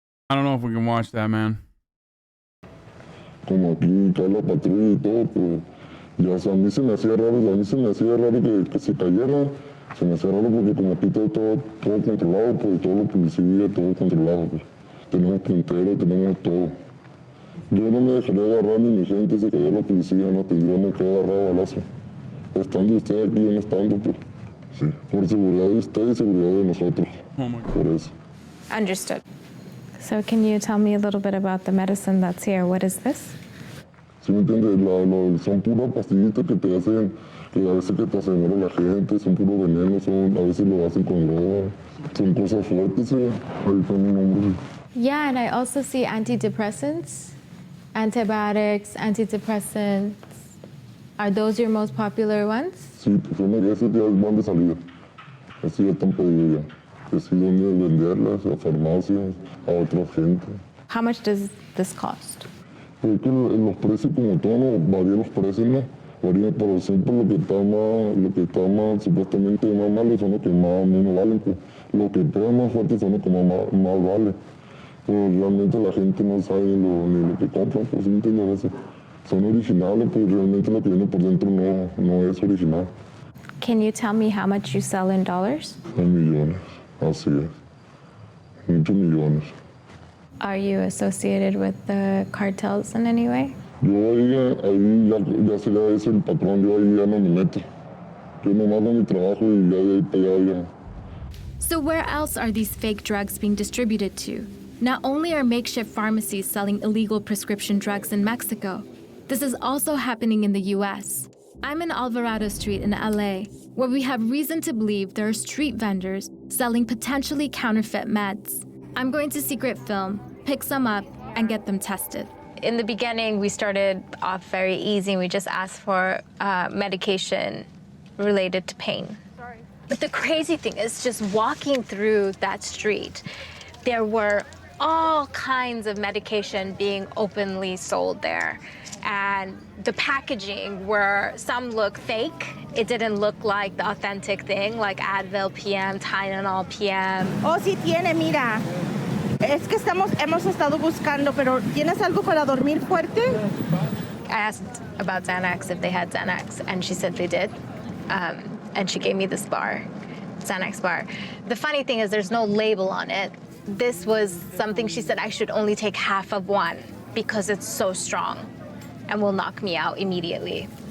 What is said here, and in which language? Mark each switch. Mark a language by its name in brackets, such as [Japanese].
[English] I don't know if we can watch that, man. [Spanish] Como aquí cae la patrulla y todo, pues ya a mí se me hacía raro, que se cayera. Se me hacía raro porque como aquí todo controlado, pues todo lo policía, todo controlado, pues. Tenemos puntero, tenemos todo. Yo no me dejaría agarrar ni mi gente se cayó la policía, no tendríamos que agarrar balazo. Estando usted aquí, no estando, pues. Sí, por seguridad de usted y seguridad de nosotros. [English] Oh my God. [Spanish] Por eso. [English] Understood. So can you tell me a little bit about the medicine that's here? What is this? [Spanish] ¿Sí me entiendes? Son puras pastillitas que te hacen, que a veces que te hacen a la gente, son puros venenos, a veces lo hacen con droga, son cosas fuertes, ahí está mi nombre. [English] Yeah, and I also see antidepressants, antibiotics, antidepressants. Are those your most popular ones? [Spanish] Sí, pues esas ya van de salida. Así ya están pedidas ya. Que sí, donde venderlas, a farmacias, a otra gente. [English] How much does this cost? [Spanish] Es que los precios como todo, no varían los precios, ¿no? Varían, pero siempre lo que está más supuestamente más malo son los que más menos valen, pues. Los que pegan más fuerte son los que más valen. Pero realmente la gente no sabe ni lo que compra, pues sí, a veces. Son originales, pero realmente lo que viene por dentro no es original. [English] Can you tell me how much you sell in dollars? [Spanish] En millones, así es. Muchos millones. [English] Are you associated with the cartels in any way? [Spanish] Yo ahí ya sería ese el patrón, yo ahí ya no me meto. Yo nomás hago mi trabajo y ya de ahí para allá ya. [English] So where else are these fake drugs being distributed to? Not only are makeshift pharmacies selling illegal prescription drugs in Mexico, this is also happening in the US. I'm in Alvarado Street in LA, where we have reason to believe there are street vendors selling potentially counterfeit meds. I'm going to secret film, pick some up, and get them tested. In the beginning, we started off very easy. We just asked for medication related to pain. Sorry. But the crazy thing is just walking through that street, there were all kinds of medication being openly sold there. And the packaging where some look fake, it didn't look like the authentic thing, like Advil PM, Tylenol PM. [Spanish] Oh, sí tiene, mira. Es que hemos estado buscando, pero ¿tienes algo para dormir fuerte? [English] I asked about Xanax, if they had Xanax, and she said they did. And she gave me this bar, Xanax bar. The funny thing is there's no label on it. This was something she said I should only take half of one because it's so strong and will knock me out immediately.